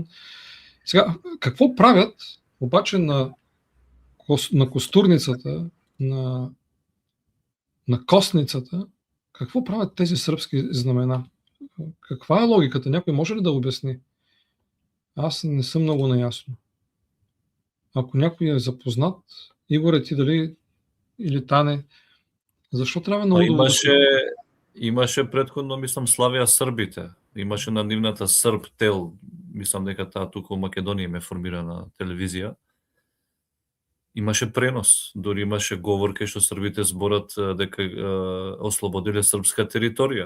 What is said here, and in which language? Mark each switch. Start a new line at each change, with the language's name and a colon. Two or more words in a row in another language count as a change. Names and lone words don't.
Bulgarian: Сега, какво правят обаче на костурницата, на костницата, какво правят тези сръбски знамена? Каква е логиката? Някой може ли да обясни? Аз не съм много наясно. Ако някой е запознат, Игоре, ти дали или Тане, защо трябва на Удово?
Macedonian: Имаше предходно, мислам, славија србите. Имаше на нивната Срб тел, мислам дека таа тука во Македонија ме формирана телевизија. Имаше пренос, дори имаше говор кај што србите зборат дека ослободиле српска територија.